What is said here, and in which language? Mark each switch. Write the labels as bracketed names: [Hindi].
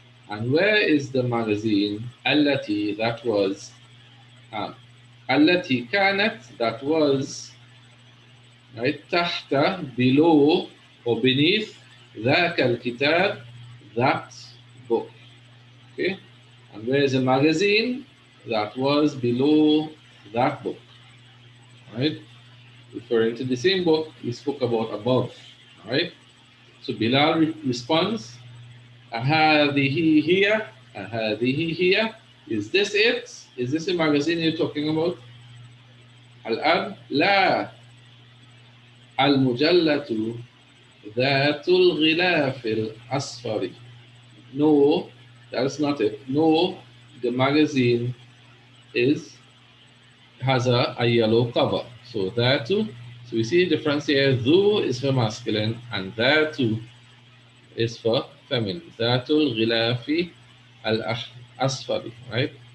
[English] And where is the magazine, allati, that was, [Arabic] allati kanat, [English] that was, right, tahta, below or beneath, [Arabic] ذاك الكتاب, [English] that book. Okay? And where is a magazine that was below that book? Right? Referring to the same book we spoke about above. Right? So Bilal responds, [Arabic] أهذه هي, أهذه هي. [English] Is this it? Is this a magazine you're talking about? [Arabic] الأب لا, المجلة ذات الغلاف الأصفر. [English] No, that's not it. No, the magazine has a yellow cover. So there too. So we see the difference here. Dhu is for masculine and there too is for feminine. [Arabic] Dhatul ghilafi al asfari, right?